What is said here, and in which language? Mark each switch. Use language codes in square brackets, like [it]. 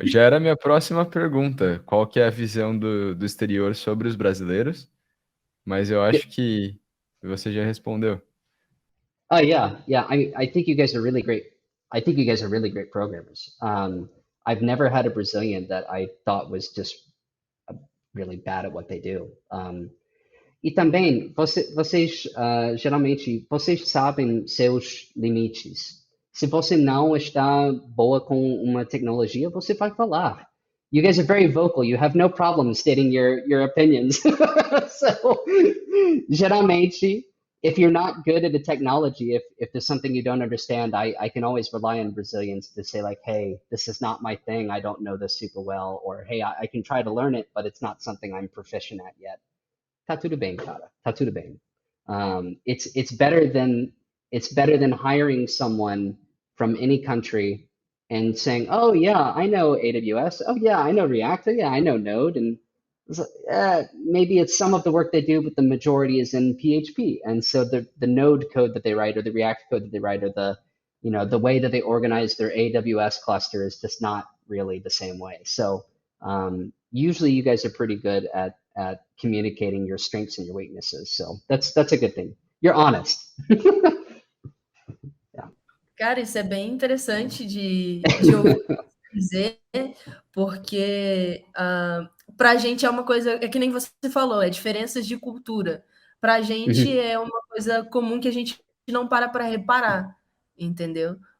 [pt] Já era a minha próxima pergunta. Qual que é a visão do exterior sobre os brasileiros? Mas eu acho que você já respondeu. [en] Oh yeah. I think you guys are really great. I think you guys are really great programmers. I've never had a Brazilian that I thought was just really bad at what they do. [pt] E também, vocês geralmente, vocês sabem seus limites. Se você não está boa com uma tecnologia, você vai falar. [en] You guys are very vocal. You have no problem stating your opinions. So, geralmente, if you're not good at a technology, if there's something you don't understand, I can always rely on Brazilians to say like, hey, this is not my thing. I don't know this super well. Or, hey, I can try to learn it, but it's not something I'm proficient at yet. [pt] Tá tudo bem, cara. Tá tudo bem. [en] It's better than hiring someone from any country and saying, "Oh yeah, I know AWS. Oh yeah, I know React. Oh yeah, I know Node." And maybe it's some of the work they do, but the majority is in PHP. And so the Node code that they write or the React code that they write or the way that they organize their AWS cluster is just not really the same way. So usually you guys are pretty good at communicating your strengths and your weaknesses. So that's a good thing. You're honest. [pt] Cara, isso é bem interessante de ouvir dizer, porque para a gente é uma coisa, é que nem você falou, é diferenças de cultura. Para a gente é uma coisa comum que a gente não para reparar, entendeu?